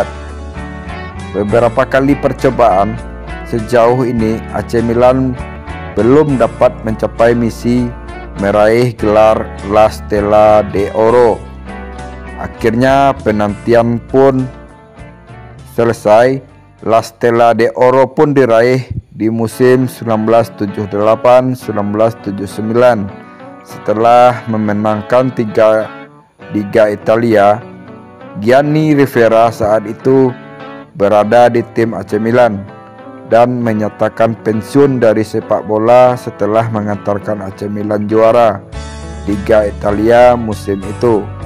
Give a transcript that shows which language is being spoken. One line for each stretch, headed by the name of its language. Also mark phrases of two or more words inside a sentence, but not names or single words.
Indonesian: Beberapa kali percobaan sejauh ini AC Milan belum dapat mencapai misi meraih gelar La Stella d'Oro. Akhirnya penantian pun selesai. La Stella d'Oro pun diraih di musim 1978-1979 setelah memenangkan 3 Liga Italia. Gianni Rivera saat itu berada di tim AC Milan dan menyatakan pensiun dari sepak bola setelah mengantarkan AC Milan juara Liga Italia musim itu.